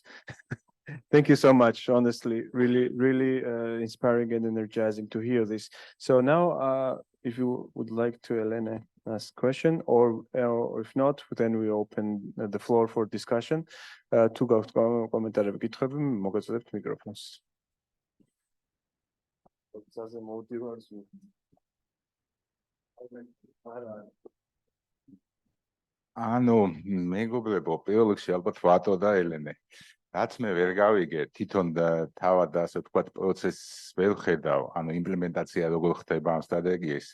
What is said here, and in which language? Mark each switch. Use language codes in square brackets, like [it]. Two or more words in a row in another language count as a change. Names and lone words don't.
[en] Thank you so much. Honestly, really, really inspiring and energizing to hear this. So now, if you would like to, Elena, ask a question, or if not, then we open the floor for discussion. To go to commentary, [ka] მოგეწოდებთ მიკროფონს. ანუ მეგობრებო, პირველ რიგში ალბათ ვატო და ელენე. რაც მე ვერ გავიგე, თვითონ თავად ასე ვთქვათ პროცესს ვერ ხედავ, ანუ იმპლემენტაცია როგორ ხდება ამ სტრატეგიის.